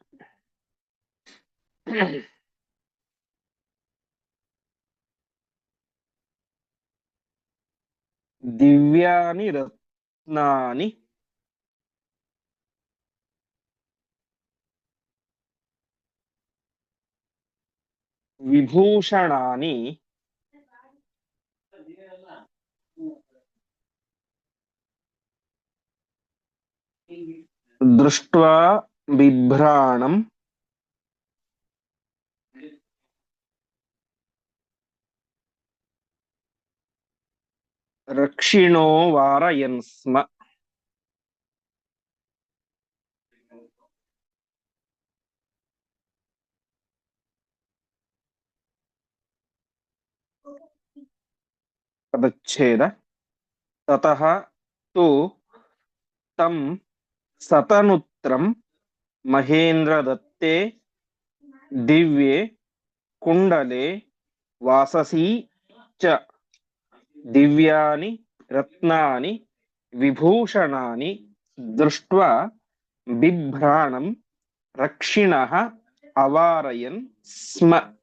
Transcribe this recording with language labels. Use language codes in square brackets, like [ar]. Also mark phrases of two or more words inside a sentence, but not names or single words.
[sa] ದಿವ್ಯಾನಿ ರತ್ನಾನಿ ವಿಭೂಷಣಾನಿ ದೃಷ್ಟ್ವಾ ಬಿಭ್ರಾಣಂ ರಕ್ಷಿಣೋ ವಾರಯನ್ ಸ್ಮ. ಪದಚ್ಛೇದ. ತತಃ ತು ತಂ ಸತನುತ್ರಂ ಮಹೇಂದ್ರ ದತ್ತೇ ದಿವ್ಯೆ ಕುಂಡಲೆ ವಾಸಸಿ ಚ ದಿವ್ಯಾನಿ ರತ್ನಾನಿ ವಿಭೂಷಣಾನಿ ದೃಷ್ಟ್ವಾ ಬಿಭ್ರಾಣಂ ರಕ್ಷಿಣಃ ಅವಾರಯನ್ ಸ್ಮ.